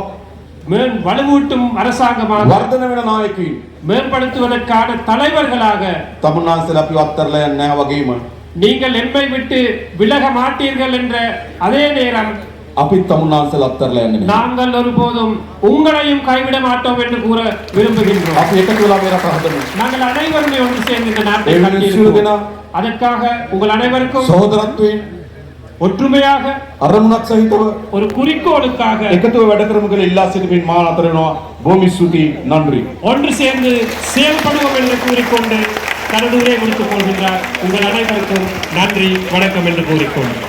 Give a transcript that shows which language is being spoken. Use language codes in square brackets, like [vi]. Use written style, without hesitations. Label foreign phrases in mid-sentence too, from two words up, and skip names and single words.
[ta] வலுவூட்டும் அரசாங்கமாக, [si] වර්ධනය වෙන නායකයින් [ta] மேம்படுத்துவதற்கான தலைவர்களாக [si] තමුන්නාන්සලා අපි අත්තරලා යන්නේ නැහැ වගේම [ta] நீங்கள் எம்மை விட்டு விலக மாட்டீர்கள் என்ற அதே நேரம் [si] අපිත් තමුන්නාන්සලා අත්හැරලා යන්නේ නැහැ. [ta] நாங்கள் ஒருபோதும் உங்களையும் கைவிட மாட்டோம் என்று கூற விரும்புகின்றோம். [si] අපි එකතු වෙලා මේ රට හදමු. [ta] நாங்கள் அனைவருமே ஒன்று சேர்ந்து இந்த நாட்டை [si] ඒ [ta] கட்டியிருக்கிறோம். [si] දෙනා [ta] அதற்காக உங்கள் அனைவருக்கும் [si] සහෝදරත්වයෙන් [ta] ஒற்றுமையாக [si] අරමුණක් සහිතව [ta] ஒரு குறிக்கோளுக்காக [si] එකතුව වැඩ කරමු කියලා ඉල්ලා සිටිමින් මා අතර වෙනවා. බොහොම ස්තුතියි. [ta] நன்றி. ஒன்று சேர்ந்து செயல்படுவோம் என்று கூறிக்கொண்டு தனது உரை முடித்துக் கொள்கின்றார். உங்கள் அனைவருக்கும் நன்றி வணக்கம் என்று கூறிக்கொண்டு